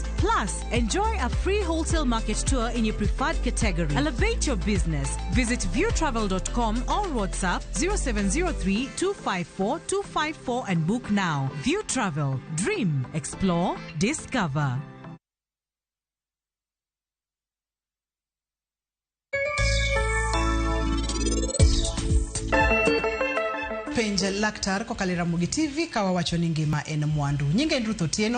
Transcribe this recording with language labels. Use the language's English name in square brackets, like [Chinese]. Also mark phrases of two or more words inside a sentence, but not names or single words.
[English] Plus, enjoy a free wholesale market tour in your preferred category. Elevate your business. Visit viewtravel.com or WhatsApp 0703-254-254 and book now. View Travel. Dream. Explore. Discover. [Luo (Kenya and Tanzania)] Penj laktar kokalo Ramogi TV kawa wacho ni ngima en mwandu. Nyinge en Ruth Otieno.